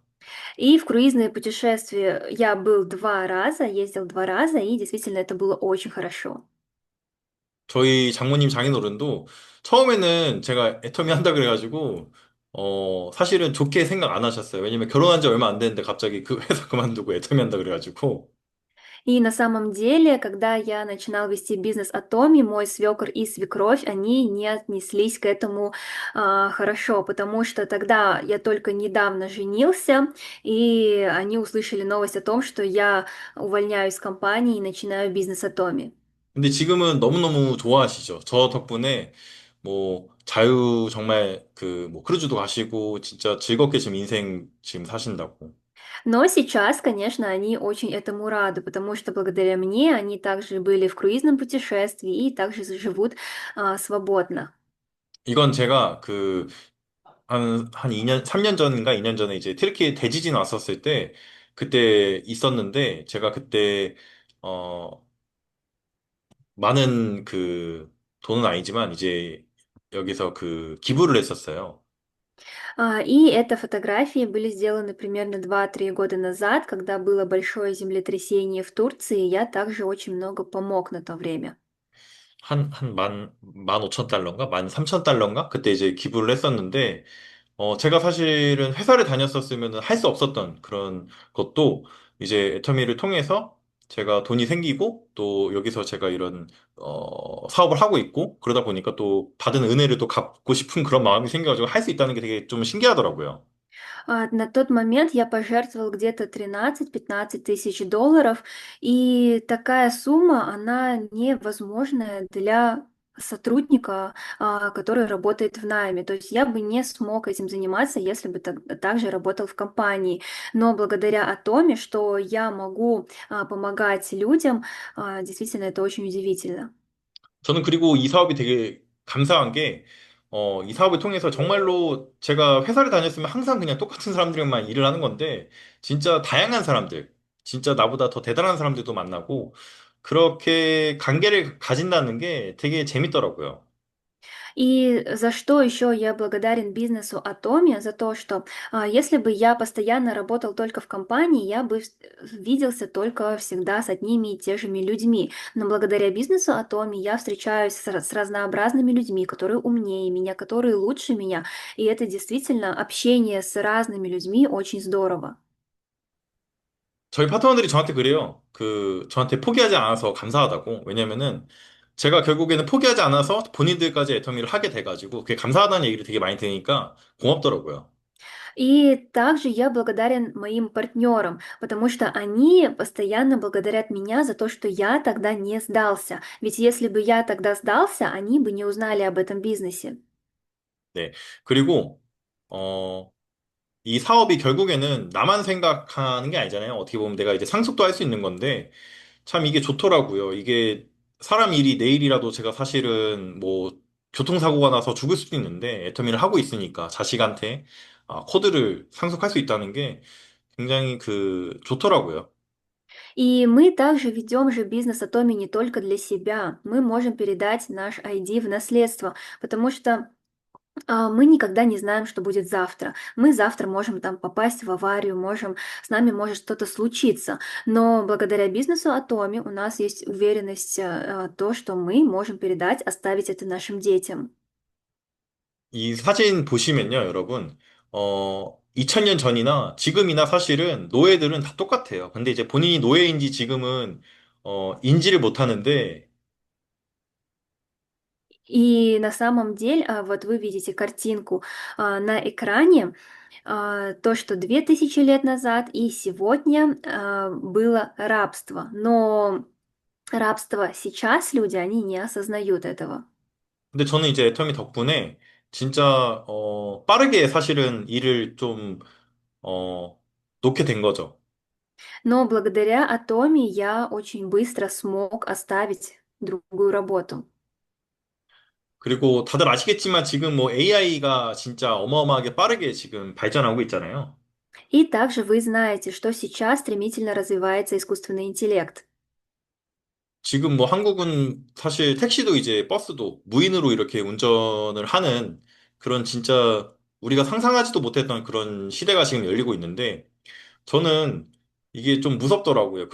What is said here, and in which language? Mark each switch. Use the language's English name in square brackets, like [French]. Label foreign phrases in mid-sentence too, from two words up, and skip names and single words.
[Russian] И в круизное путешествие я был 2 раза, ездил 2 раза, и действительно это было очень хорошо. [Korean] 저희 장모님 장인어른도 처음에는 제가 애터미 한다 그래가지고, 사실은 좋게 생각 안 하셨어요. 왜냐면 결혼한 지 얼마 안 됐는데 갑자기 그 회사 그만두고 애터미 한다 그래가지고. [Russian] И на самом деле, когда я начинал вести бизнес Атоми, мой свекор и свекровь, они не отнеслись к этому хорошо, потому что тогда я только недавно женился, и они услышали новость о том, что я увольняюсь с компании и начинаю бизнес Атоми. [Korean] 근데 지금은 너무너무 좋아하시죠. 저 덕분에 뭐 자유 정말 그 뭐 크루즈도 가시고 진짜 즐겁게 지금 인생 지금 사신다고. [Russian] Но сейчас, конечно, они очень этому рады, потому что благодаря мне они также были в круизном путешествии и также живут свободно. [Korean] 이건 제가 한 2년, 3년 전인가 2년 전에 이제 트르키에 대지진 왔었을 때 그때 있었는데 제가 그때 어 많은 돈은 아니지만 이제 여기서 기부를 했었어요. [Russian] И это фотографии были сделаны примерно 2-3 года назад, когда было большое землетрясение в Турции. Я также очень много помог на то время. [Korean] 만 오천 달러인가? 만 삼천 달러인가? 그때 이제 기부를 했었는데, 제가 사실은 회사를 다녔었으면 할 수 없었던 그런 것도 이제 애터미를 통해서 제가 돈이 생기고 또 여기서 제가 이런, 사업을 하고 있고 그러다 보니까 또 받은 은혜를 또 갚고 싶은 그런 마음이 생겨가지고 할 수 있다는 게 되게 좀 신기하더라고요. [Russian] На тот момент я пожертвовал где-то 13-15 000 долларов, и такая сумма, она невозможная для сотрудника, который работает в найме. То есть я бы не смог этим заниматься, если бы также работал в компании. Но благодаря Атоме, что я могу помогать людям, действительно, это очень удивительно. [Korean] 저는 그리고 이 사업이 되게 감사한 게, 이 사업을 통해서 정말로 제가 회사를 다녔으면 항상 그냥 똑같은 사람들만 일을 하는 건데, 진짜 다양한 사람들, 진짜 나보다 더 대단한 사람들도 만나고, 그렇게 관계를 가진다는 게 되게 재밌더라고요. [Russian] И за что еще я благодарен бизнесу Atomi, за то, что если бы я постоянно работал только в компании, я бы виделся только всегда с одними и те же людьми. Но благодаря бизнесу Atomi я встречаюсь с разнообразными людьми, которые умнее меня, которые лучше меня. И это действительно общение с разными людьми очень здорово. [Korean] 저희 파트너들이 저한테 그래요. 저한테 포기하지 않아서 감사하다고. 왜냐면은 제가 결국에는 포기하지 않아서 본인들까지 애터미를 하게 돼가지고 그게 감사하다는 얘기를 되게 많이 들으니까 고맙더라고요. [Russian] И также я благодарен моим партнерам, потому что они постоянно благодарят меня за то, что я тогда не сдался. Ведь если бы я тогда сдался, они бы не узнали об этом бизнесе. [Korean] 네. 그리고, 어, 이 사업이 결국에는 나만 생각하는 게 아니잖아요. 어떻게 보면 내가 이제 상속도 할 수 있는 건데, 참 이게 좋더라고요. 이게 사람 일이 내일이라도 제가 사실은 뭐 교통사고가 나서 죽을 수도 있는데 애터미를 하고 있으니까 자식한테 코드를 상속할 수 있다는 게 굉장히 좋더라고요. [Russian] И мы также ведем же бизнес Atomi не только для себя. Мы можем передать наш ID в наследство, потому что мы никогда не знаем, что будет завтра. Мы завтра можем там попасть в аварию, с нами может что-то случиться. Но благодаря бизнесу Atomi у нас есть уверенность, то, что мы можем передать, оставить это нашим детям. [Korean] 이 사진 보시면요, 여러분. 2000년 전이나 지금이나 사실은 노예들은 다 똑같아요. 근데 이제 본인이 노예인지 지금은 인지를 못 하는데 [Russian] И на самом деле, вот вы видите картинку на экране, то, что 2000 лет назад и сегодня было рабство. Но рабство сейчас люди, они не осознают этого. [Korean] 근데 저는 이제 애터미 덕분에 진짜 빠르게 사실은 일을 좀 놓게 된 거죠. [Russian] Но благодаря Атоме я очень быстро смог оставить другую работу. [Korean] 그리고 다들 아시겠지만 지금 뭐 AI가 진짜 어마어마하게 빠르게 지금 발전하고 있잖아요. [Russian] И также вы знаете, что сейчас стремительно развивается искусственный интеллект. [Korean] 지금 뭐 한국은 사실 택시도 이제 버스도 무인으로 이렇게 운전을 하는 그런 진짜 우리가 상상하지도 못했던 그런 시대가 지금 열리고 있는데 저는 이게 좀 무섭더라고요.